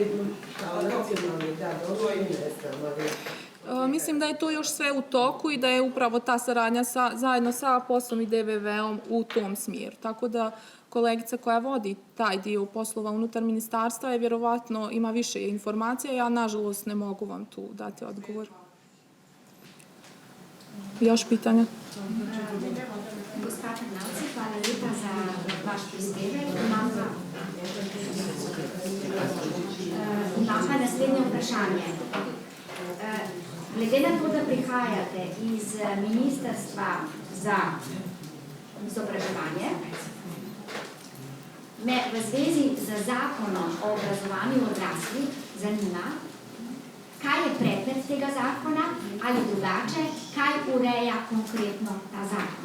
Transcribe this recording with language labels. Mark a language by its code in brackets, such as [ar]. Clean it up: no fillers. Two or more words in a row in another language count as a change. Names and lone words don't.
[bs] Mislim da je to još sve u toku i da je upravo ta saradnja zajedno sa POS-om i DVV-om u tom smjeru. Tako da kolegica koja vodi taj dio poslova unutar ministarstva je vjerovatno ima više informacija. Ja, nažalost, ne mogu vam tu dati odgovor. Još pitanja? Gospodin Nauci, hvala lijepa za vaš prispevek. [sl] Imam pa naslednje vprašanje. Glede na to, da prihajate iz Ministrstva za izobraževanje, me v zvezi z [bs] zakonom o obrazovanju odraslih [sl] zanima, kaj je predmet tega zakona ali drugače, kaj ureja konkretno ta zakon.